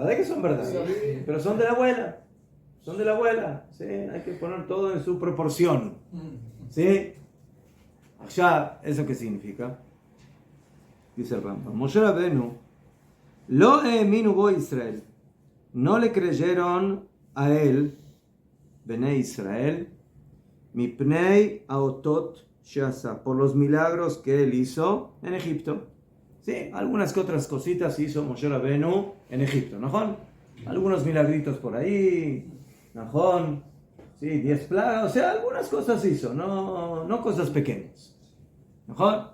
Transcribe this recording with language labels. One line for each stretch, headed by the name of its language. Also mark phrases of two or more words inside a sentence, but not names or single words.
Spanish: ¿Verdad que son verdad? Sí. Pero son de la abuela. Son de la abuela. ¿Sí? Hay que poner todo en su proporción. ¿Sí? Allá, ¿eso qué significa? Dice el Rambam. Moshe Rabbeinu,
Hebrew: לא האמינו בו ישראל.
Spanish: No le creyeron a él,
Hebrew: בני ישראל, מפני האותות שעשה,
Spanish: por los milagros que él hizo en Egipto. Sí, algunas que otras cositas hizo Moshe Rabbeinu en Egipto, ¿no? Algunos milagritos por ahí, ¿no? Sí, 10 plagas, o sea, algunas cosas hizo, no cosas pequeñas, ¿no?